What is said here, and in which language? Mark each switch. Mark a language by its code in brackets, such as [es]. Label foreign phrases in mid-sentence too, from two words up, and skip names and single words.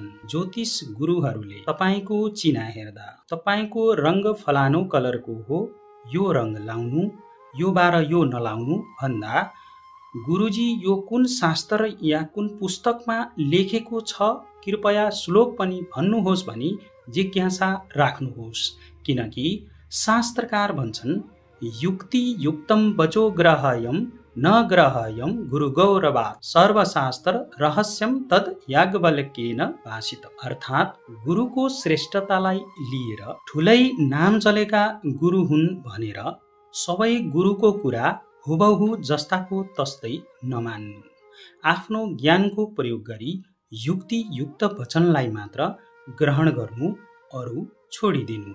[ne] ज्योतिष गुरुहरूले तपाईको चिना हेर्दा तपाईको रङ्ग फलानु कलरको हो, यो रङ्ग लाउनु, यो बार यो नलाउनु भन्दा गुरुजी यो कुन शास्त्र या कुन पुस्तकमा लेखेको छ कृपया श्लोक पनि भन्नुहोस् भनी जिज्ञासा राख्नुहोस्। किनकि शास्त्रकार भन्छन् [sa] युक्ति युक्तम वचो ग्रहयम न ग्रहयम गुरु गौरवात् सर्वशास्त्र रहस्यम तद याज्ञवल्क्येन भाषित। [ne] अर्थात् गुरुको श्रेष्ठतालाई लिएर ठुलै नाम चलेका गुरु हुन् भनेर सबै गुरुको कुरा हुबहु जस्ताको तस्तै नमान्नु। आफ्नो ज्ञानको प्रयोग गरी युक्ति युक्त वचनलाई मात्र ग्रहण गर्नु, अरू छोडिदिनु।